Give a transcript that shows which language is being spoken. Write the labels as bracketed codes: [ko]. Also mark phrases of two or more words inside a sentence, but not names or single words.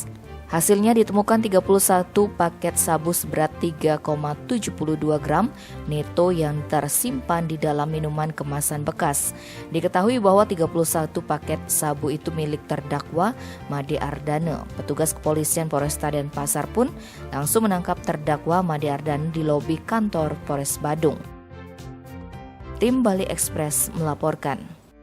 [id] Hasilnya ditemukan 31 paket sabu seberat 3,72 gram neto yang tersimpan di dalam minuman kemasan bekas. Diketahui bahwa 31 paket sabu itu milik terdakwa Made Ardana. Petugas kepolisian Polresta Denpasar pun langsung menangkap terdakwa Made Ardana di lobi kantor Polres Badung. Tim Bali Express melaporkan.